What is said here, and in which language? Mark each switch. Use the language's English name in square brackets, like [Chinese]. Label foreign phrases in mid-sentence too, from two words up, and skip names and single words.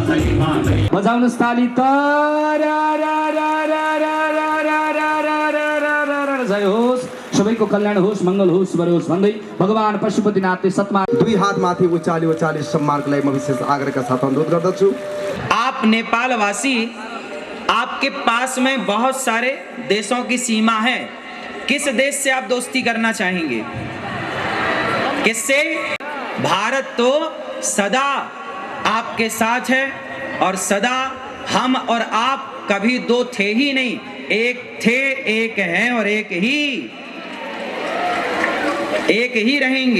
[Nepali] बजाउनुहोस् ताली जय होस् सबैको कल्याण होस् मंगल होस् बरोस् भन्दै भगवान पशुपतिनाथले सतमा दुई हात माथि उचाली सम्मानको लागि म विशेष आग्रहका साथ अनुरोध गर्दछु। [Hindi] आप नेपाल वासी, आपके पास में बहुत सारे देशों की सीमा है। किस देश से आप दोस्ती करना चाहेंगे? किससे? भारत तो सदा आपके साथ है और सदा हम और आप कभी दो थे ही नहीं, एक थे, एक हैं और एक ही रहेंगे।